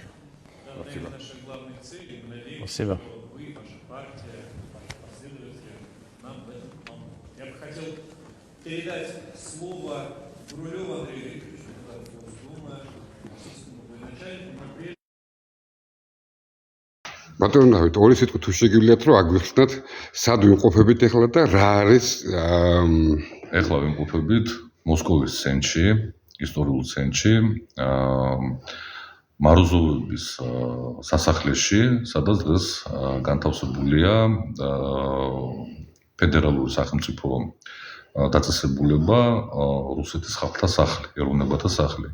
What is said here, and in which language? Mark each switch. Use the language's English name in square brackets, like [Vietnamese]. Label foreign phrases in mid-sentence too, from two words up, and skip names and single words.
[Russian] Спасибо. Спасибо. Вы, ваша партия, ваши последователи нам в этом помогут. Я бы хотел передать слово Гурулеву Андрею Викторовичу, Госдумы, российскому военачальнику. [Georgian] ბატონო დავით, ორი სიტყვით თუ შეგიძლიათ რომ აგვიხსნათ, სად ვიმყოფებით ახლა და რა არის ახლა ვიმყოფებით მოსკოვის ცენტრში, ისტორიულ ცენტრში, მაროზოვების სასახლეში, სადაც დღეს განთავსებულია ფედერალური სახელმწიფო დაწესებულება რუსეთის ხალხთა სახლი, ეროვნებათა სახლი.